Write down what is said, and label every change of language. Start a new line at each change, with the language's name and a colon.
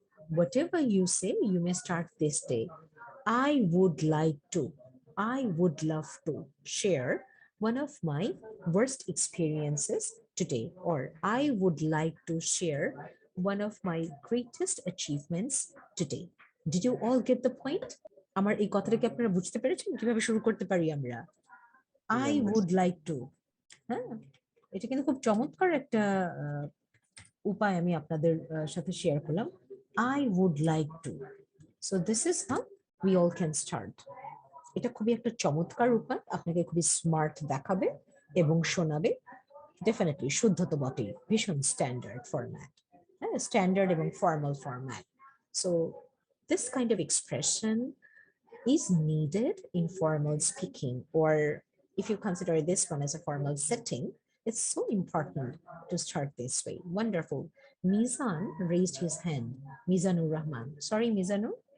English: Whatever you say, you may start this day. I would like to, I would love to share one of my worst experiences today, or I would like to share one of my greatest achievements today. Did you all get the point?
Bangla: আমার এই কথাটা কি আপনারা বুঝতে পেরেছেন কিভাবে শুরু করতে পারি আমরা?
English: I would like to.
Bangla: হ্যাঁ, এটা কিন্তু খুব চমৎকার একটা উপায় আমি আপনাদের সাথে শেয়ার করলাম.
English: I would like to. So this is how we all can start.
Bangla: এটা খুবই একটা চমৎকার উপায়, আপনাকে খুবই স্মার্ট দেখাবে এবং শোনাবে। ডেফিনেটলি শুদ্ধ তো বটেই, ভীষণ স্ট্যান্ডার্ড ফরম্যাট, হ্যাঁ, স্ট্যান্ডার্ড এবং formal format.
English: So this kind of expression is needed in formal speaking, or if you consider this one as a formal setting, it's so important to start this way. Wonderful. Mizan raised his hand. Mizanur Rahman. Sorry, Mizanur.